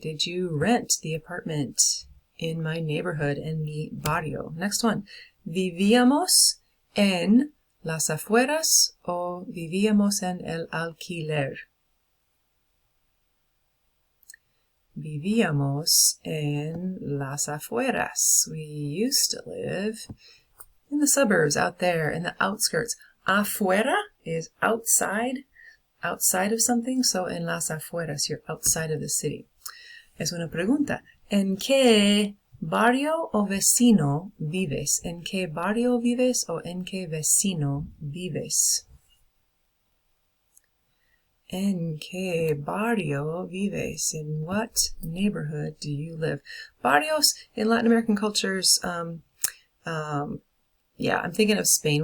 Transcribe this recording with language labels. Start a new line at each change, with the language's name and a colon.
English: Did you rent the apartment in my neighborhood,
Spanish: en mi barrio?
English: Next one.
Spanish: Vivíamos en las afueras o vivíamos en el alquiler? Vivíamos en las afueras.
English: We used to live in the suburbs, out there, in the outskirts. Afuera is outside of something, so
Spanish: en las afueras,
English: you're outside of the city.
Spanish: Es una pregunta. ¿En qué barrio o vecino vives? ¿En qué barrio vives o en qué vecino vives? ¿En qué barrio vives?
English: In what neighborhood do you live? Barrios in Latin American cultures, yeah, I'm thinking of Spain.